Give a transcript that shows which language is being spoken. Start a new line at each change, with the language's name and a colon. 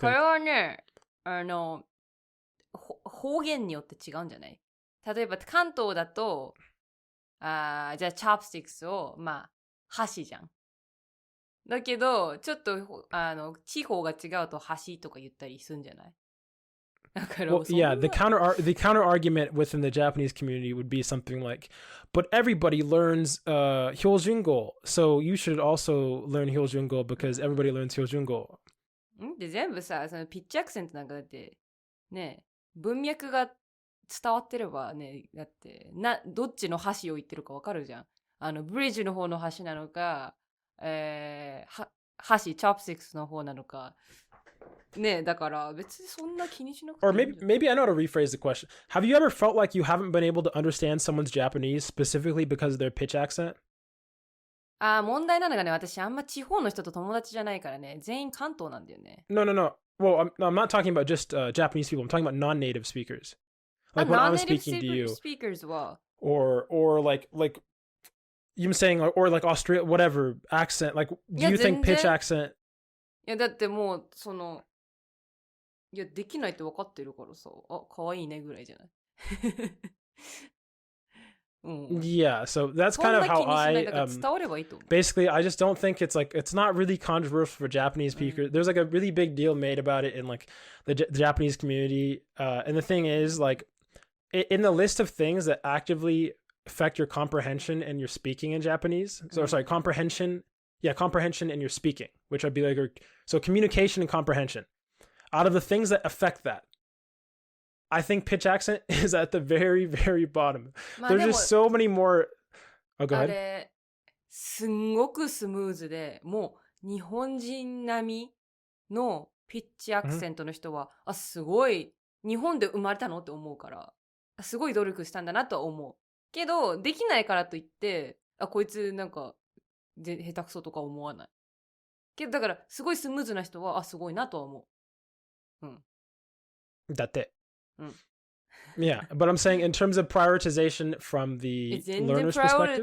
Japanese: これはね、方言によって違うんじゃない？例えば関東だと、じゃあチャップスティックスをまあ箸じゃん。だけどちょっと地方が違うと箸とか言ったりするんじゃない？だから
English: Well, yeah, the counter argument within the Japanese community would be something like, but everybody learns Hyojungo, so you should also learn Hyojungo because everybody learns Hyojungo.
Japanese: で全部さ、そのピッチアクセントなんかだってね、文脈が伝わってればね、だってどっちの箸を言ってるかわかるじゃん。ブリッジの方の箸なのか、箸チョップスティックスの方なのかねえ、だから別にそんな気にしなくて
English: Or
Japanese: いいんじゃない？
English: maybe I know how to rephrase the question. Have you ever felt like you haven't been able to understand someone's Japanese specifically because of their pitch accent?
Japanese: 問題なのがね、私あんま地方の人と友達じゃないからね、全員関東なんだよね。
English: No. Well, I'm not talking about just Japanese people. I'm talking about non-native speakers. Like when I was speaking to you. speakers は Or like you're saying or like Australia whatever accent. Like do you think pitch accent?
Japanese: いやだってもういやできないって分かってるからさ、可愛いねぐらいじゃない？
English: Yeah, so that's kind of how I basically I just don't think it's not really controversial for Japanese speakers. There's like a really big deal made about it in like the Japanese community, and the thing is like in the list of things that actively affect your comprehension and your speaking in Japanese. So sorry, comprehension and your speaking, which would be like so communication and comprehension. Out of the things that affect that, I think pitch accent is at the very, very bottom. There's just so many more. Oh, go ahead.
Japanese: あれすんごくスムーズで、もう日本人並みのピッチアクセントの人は、すごい日本で生まれたのって思うから、すごい努力したんだなとは思う。けどできないからといって、こいつなんか下手くそとか思わない。けどだからすごいスムーズな人はすごいなとは思う。だって。
English: Yeah, but I'm saying in terms of prioritization from the learner's perspective.